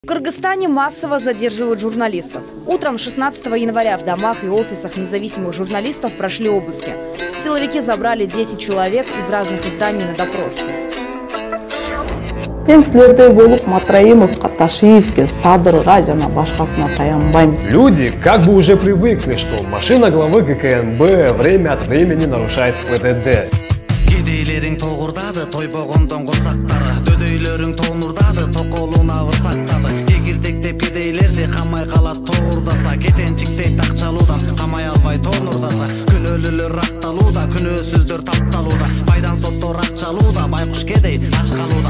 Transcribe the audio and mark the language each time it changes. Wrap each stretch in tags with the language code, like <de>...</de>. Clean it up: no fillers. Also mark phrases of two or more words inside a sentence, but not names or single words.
<ru>В Кыргызстане массово задерживают журналистов. Утром 16 января в домах и офисах независимых журналистов прошли обыски. Силовики забрали 10 человек из разных изданий на допрос.</ru> <ky>Мен силердей болуп Матраимовго, Ташиевке, Садырга жана башкасына таянбайм.</ky> <ru>Люди как бы уже привыкли, что машина главы ГКНБ время от времени нарушает ПДД.</ru> <ky>Кедейлерин тогурдады, тойбогондон курсактары, дөдөйлөрүң тонурдады, токолуна ырсактады. Эгиртектеп кедейлерди камай калат тогурдаса, кетенчиктей такчалуудан камай албай тонурдаса. Күнөөлүүлөр акталууда, күнөөсүздөр тапталууда, байдан соттор акчалууда, байкуш кедей ач калууда.</ky>